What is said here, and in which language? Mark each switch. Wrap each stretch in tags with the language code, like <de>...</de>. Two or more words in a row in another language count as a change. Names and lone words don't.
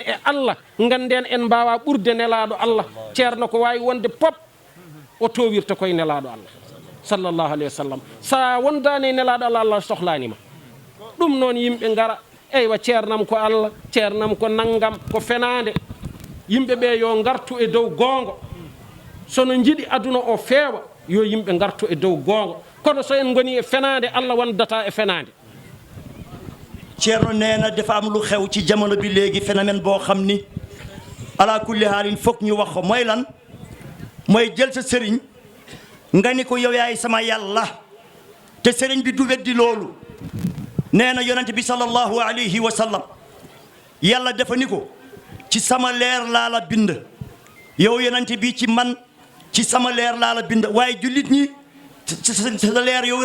<ff>e allah ganden en mbawa ɓurde nelaɗo allah ceerno ko wawi wonde pop o towirta koye nelaɗo allah</ff> <ar>صلى الله عليه وسلم</ar> <ff>sa wondani nelaɗo allah allah sohlanima ɗum noon yimɓe gara eywa ceernam ko allah ceernam ko naggam ko fenade yimɓe ɓe yo gartu e dow gongo sono jiiɗi aduna o feewa yo yimɓe gartu e dow gongo kono so en goni e fenade allah wondata e fenade</ff> <wo>ceerno neena dafa am lu xew ci jamono bi léegi phénomène boo xam ni</wo> <ar>على كل حال</ar> <wo>foog ñu wax ko mooy lan mooy jël sa sëriñ nga ni ko yow yaay sama yàlla te sëriñ bi du weddi loolu nee na yonente bi</wo> <ar>صلى الله عليه وسلم</ar> <wo>yàlla dafa ni ko ci sama leer laa la bind yow yonente bi ci man ci sama leer laa la bind waaye jullit ñi sa leer yow</wo>